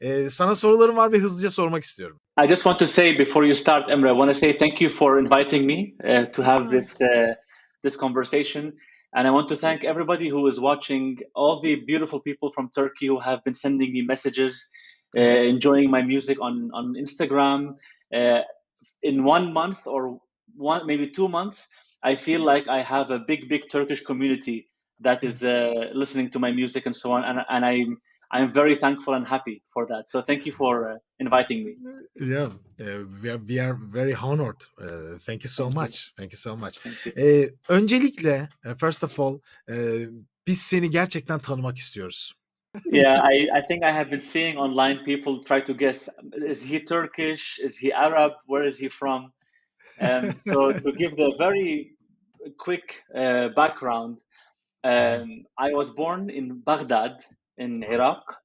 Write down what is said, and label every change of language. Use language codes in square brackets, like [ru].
[tr] Sana sorularım var ve hızlıca sormak istiyorum. [en] I just want to say before you start, Emre, I want to say thank you for inviting me to have this conversation. And I want to thank everybody who is watching, all the beautiful people from Turkey who have been sending me messages, enjoying my music on Instagram. In 1 month or maybe 2 months, I feel like I have a big Turkish community that is listening to my music and so on. And I'm very thankful and happy for that. So thank you for inviting me. Yeah, we are very honored. Thank you so much. Thank you so much. [tr] Öncelikle, [en] first of all, [tr] biz seni gerçekten tanımak istiyoruz. [en] Yeah, I think I have been seeing online people try to guess, is he Turkish? Is he Arab? Where is he from? So to give the very quick background, I was born in Baghdad in Iraq.